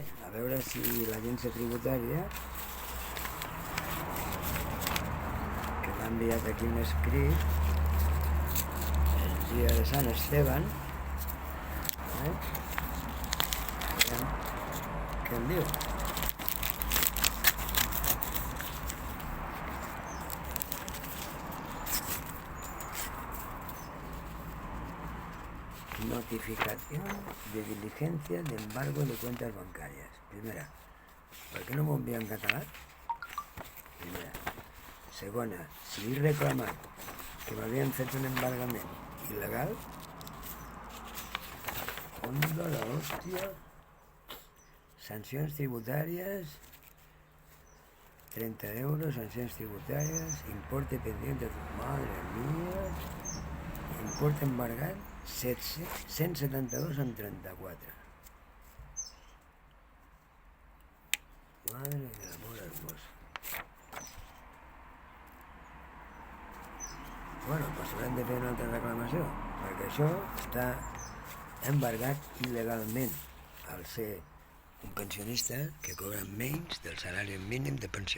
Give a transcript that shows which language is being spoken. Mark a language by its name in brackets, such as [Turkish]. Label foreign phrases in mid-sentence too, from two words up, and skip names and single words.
[Catalan] a veure si l'agència tributària, que m'ha enviat aquí un escrit el dia de Sant Esteban, què em diu? [Spanish] Notificación de diligencia de embargo de cuentas bancàries. [Catalan] Primera, per què no m'ho envia en català? Primera. Segona, si he reclamat que m'havien fet un embargament il·legal, onda la hòstia, sancions tributàries, 30 euros, sancions tributàries, [Spanish] importe pendiente, madre mía, importe [Catalan] embargat, 172 amb 34. [Spanish] Madre de l'amor hermoso. [Catalan] Bueno, doncs haurem de fer una altra reclamació, perquè això està embargat il·legalment al ser un pensionista que cobra menys del salari mínim de pensió.